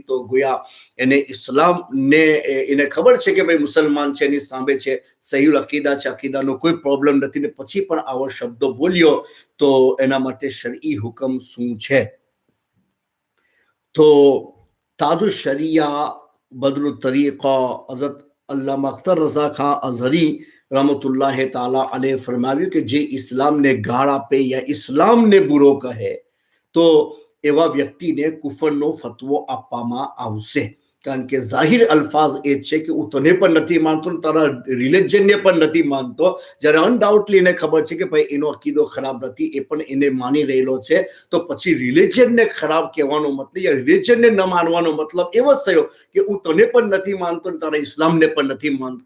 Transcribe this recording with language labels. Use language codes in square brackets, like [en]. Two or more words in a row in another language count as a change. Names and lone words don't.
[gu] તો ગોયા એને ઇસ્લામને એને ખબર છે કે ભાઈ મુસલમાન છે, એની સામે છે, સહીહુલ અકીદા છે, અકીદાનો કોઈ પ્રોબ્લેમ નથી ને પછી પણ આવો શબ્દો બોલ્યો તો એના માટે શરઈ હુકમ શું છે? તો તાજુ શરિયા બદરુ તરીકા હઝરત અલ્લામા અખ્તર રઝા ખાન અઝહરી [ar] رحمة الله تعالى عليه [gu] फरमाવ્યું કે જે ઇસ્લામને ગાળ આપે યા ઇસ્લામને બુરો કહે તો એવા વ્યક્તિને કુફરનો ફતવો આપવામાં આવશે. કારણ કે જાહિર અલ્ફાઝ એ છે કે હું તને પણ નથી માનતો, તારા રિલિજનને પણ નથી માનતો. જ્યારે અનડાઉટલી એને ખબર છે કે ભાઈ એનો અકીદો ખરાબ નથી, એ પણ એને માની રહેલો છે, તો પછી રિલિજનને ખરાબ કહેવાનો મતલબ યા રિલિજનને ન માનવાનો મતલબ એવો જ થયો કે હું તને પણ નથી માનતો તારા ઇસ્લામને પણ નથી માનતો.